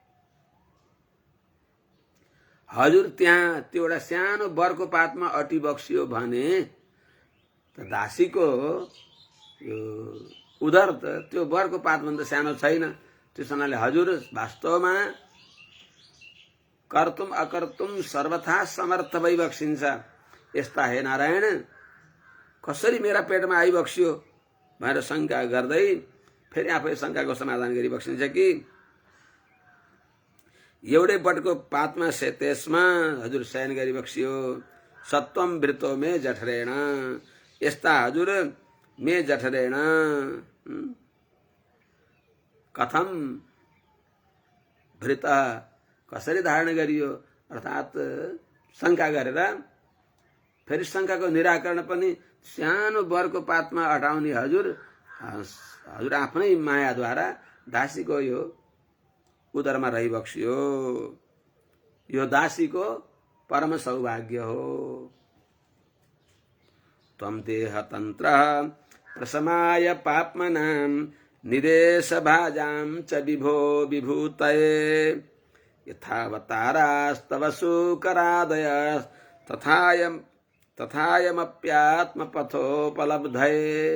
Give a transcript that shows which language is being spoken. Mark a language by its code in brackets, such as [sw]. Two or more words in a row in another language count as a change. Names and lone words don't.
[ne] हजुर त्यहाँ त्यो एउटा सानो बरको पातमा अटी बक्सियो भने त दासीको उदर त त्यो बरको पातभन्दा सानो छैन। त्यसैले हजुर वास्तवमा [sa] कर्तुम अकर्तुम [ne] सर्वथा समर्थ भई बक्सिन्छ। यस्ता हे नारायण, कसरी मेरा पेटमा आइबक्स्यो भनेर शंका गर्दै फेरि आफै शंकाको समाधान गरी बक्सिन्छ कि एउटै बटको पातमा शेतेस्मा हजुर शयन गरी बक्सियो। [sa] सत्वम वृतो मे जठरेण, [ne] यस्ता हजुर [sa] मे जठरेण कथम भृत, [ne] कसरी धारण गरियो, अर्थात शंका गरेर फेरि शंकाको निराकरण पनि सानो बरको पातमा अटाउने हजुर हजुर आफ्नै मायाद्वारा दासीको यो उदरमा रहिबक्सियो। यो दासीको परम सौभाग्य हो। [sa] त्वं देहतन्त्र प्रशमाय पाप्मनां निदेश भाजां च विभो विभूतये यथावतारास्तव सुकरादय तथायमप्यात्मपथोपलब्धये।